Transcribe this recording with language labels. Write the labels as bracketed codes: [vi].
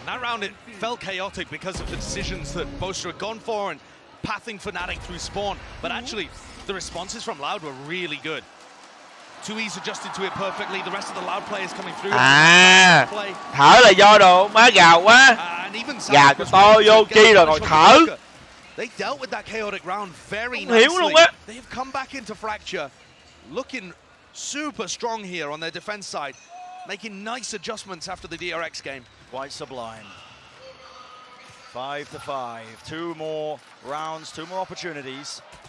[en] That round it felt chaotic because of the decisions that Boaster had gone for and pathing Fnatic through spawn, but actually the responses from Loud were really good. 2E's adjusted to it perfectly. The rest of the Loud players coming through. [vi] Thở là do đồ má gào quá. Gào cho to vô chi rồi ngồi thở. [en] They dealt with that chaotic round very nicely. [vi] Hiểu luôn á. [en] They have come back into Fracture, looking super strong here on their defense side, making nice adjustments after the DRX game. Quite sublime. 5-5. 2 more rounds, 2 more opportunities.